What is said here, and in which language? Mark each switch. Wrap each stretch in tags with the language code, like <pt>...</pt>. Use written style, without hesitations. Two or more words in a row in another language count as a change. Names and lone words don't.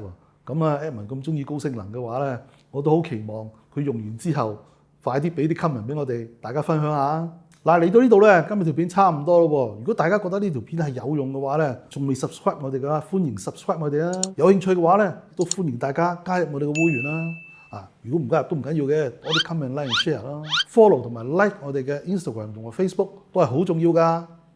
<yue>咁啊 Edmond 咁中意高性能嘅話咧，我都好期望佢用完之後快啲俾啲 comment 俾我哋大家分享下。嗱，嚟到呢度咧，今日條片差唔多咯喎。如果大家覺得呢條片係有用嘅話咧，仲未 subscribe 我哋嘅話，歡迎 subscribe 我哋啊！有興趣嘅話咧，都歡迎大家加入我哋嘅會員啦。如果唔加入都唔緊要嘅，多啲</yue> <en>comment、like、share</en> <yue>啦，follow 同埋 like 我哋嘅 Instagram 同埋 Facebook 都係好重要㗎。</yue>